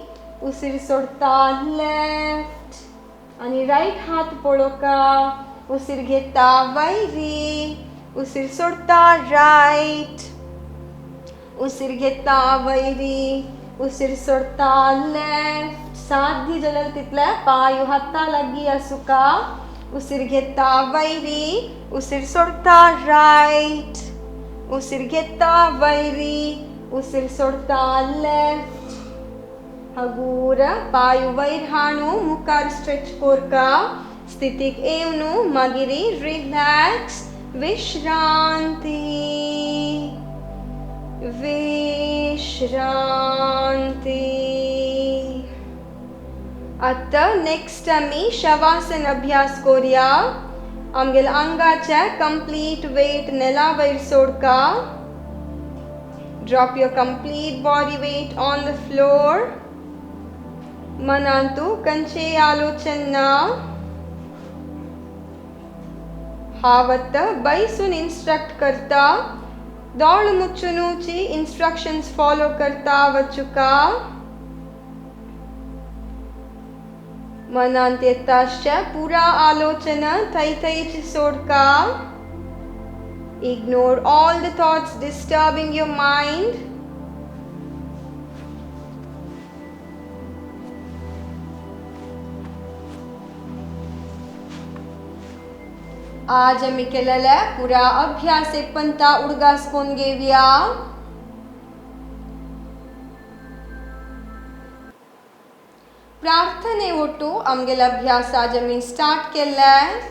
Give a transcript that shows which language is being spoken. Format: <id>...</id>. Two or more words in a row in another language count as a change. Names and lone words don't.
<kok>उसीर सोडता लेफ्ट आणि राईट हात पळोका. उसीर घेता वैरी. उसीर सोडता राईट. उसीर घेता वैरी. उसीर सोडता लेफ्ट. साधी जलल तितल्या पायू हाता लगी असुका. उसीर घेता वैरी. उसीर सोडता राईट. उसीर घेता वैरी. उसीर सोडता लेफ्ट. हगूर पायू वैर हाणू मुखार स्ट्रेच कोरका. स्थितीक येवनू मागिरी रिलॅक्स. विश्रांती विश्रांती. आता नेक्स्ट आम्ही शवासन अभ्यास कोरिया. आमगेल अंगाच्या</kok> <en>complete weight</en> <kok>नेला वैर सोडका.</kok> <en>drop your complete body weight on the floor.</en> <kok>मनांतू कंचे आलोचना. हावत बैसून इन्स्ट्रक्ट करता. दोळ मुच्चुनूची</kok> <en>instructions follow</en> <kok>करता वचुका. मनांत येताशा पुरा आलोचना थई थईची सोडका.</kok> <en>Ignore all the thoughts disturbing your mind.</en> <kok>आज आम्ही केलेल्या पुरा अभ्यास एक पंता उडगास कोण घेऊया. प्रार्थने ओटू आमगेला अभ्यास आज आम्ही स्टार्ट केलाय.</kok>